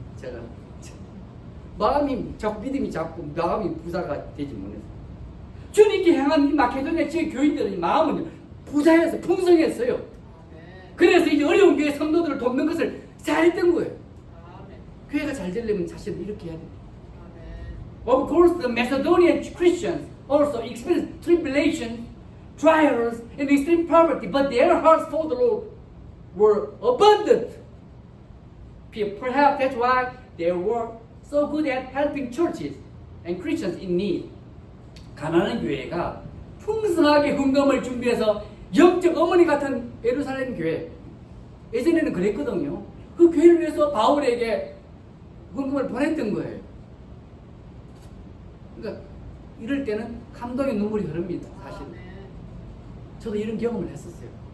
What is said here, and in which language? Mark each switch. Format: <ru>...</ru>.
<ko>제가 마음이 자꾸 믿음이 자꾸 마음이 부자가 되지 못했어요. 주님께 향한 이 마케도니아 지역 교인들의 마음은 부자였어요. 풍성했어요. 그래서 이제 어려운 교회 성도들을 돕는 것을 잘했던 거예요. 교회가 잘 되려면 사실은 이렇게 해야 돼요.</ko> <en>Of course, the Macedonian Christians also experienced tribulation, trials, and extreme poverty, but their hearts for the Lord were abundant. Perhaps that's why they were so good at helping churches and Christians in need.</en> <ko>가난한 교회가 풍성하게 헌금을 준비해서 영적 어머니 같은 예루살렘 교회, 예전에는 그랬거든요. 그 교회를 위해서 바울에게 헌금을 보냈던 거예요. 그러니까 이럴 때는 감동의 눈물이 흐릅니다. 사실 저도 이런 경험을 했었어요.</ko>